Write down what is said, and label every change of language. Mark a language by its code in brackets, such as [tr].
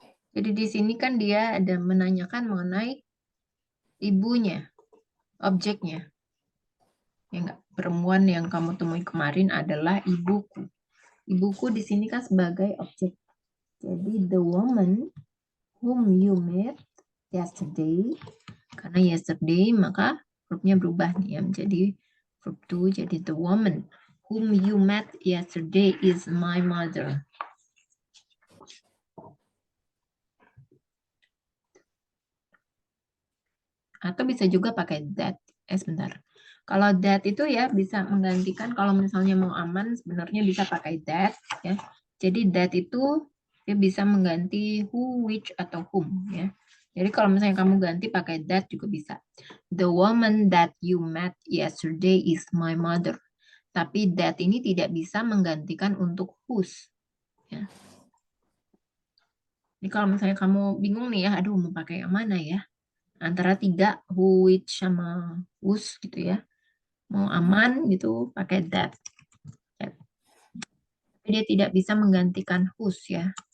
[id] Jadi di sini kan dia ada menanyakan mengenai ibunya, objeknya. Ya enggak, perempuan yang kamu temui kemarin adalah ibuku. Ibuku di sini kan sebagai objek. Jadi [en] the woman whom you met yesterday. [id] Karena yesterday maka verbnya berubah nih ya menjadi verb to. Jadi [en] the woman whom you met yesterday is my mother. [id] Atau bisa juga pakai that. Sebentar. Kalau that itu ya bisa menggantikan, kalau misalnya mau aman sebenarnya bisa pakai that ya. Jadi that itu dia bisa mengganti who, which, atau whom ya. Jadi kalau misalnya kamu ganti pakai that juga bisa. [en] The woman that you met yesterday is my mother. [id] Tapi that ini tidak bisa menggantikan untuk whose ya. Jadi kalau misalnya kamu bingung nih ya, aduh mau pakai yang mana ya? Antara tiga, who, which, sama whose gitu ya. Mau aman gitu, pakai that. Tapi dia tidak bisa menggantikan whose ya.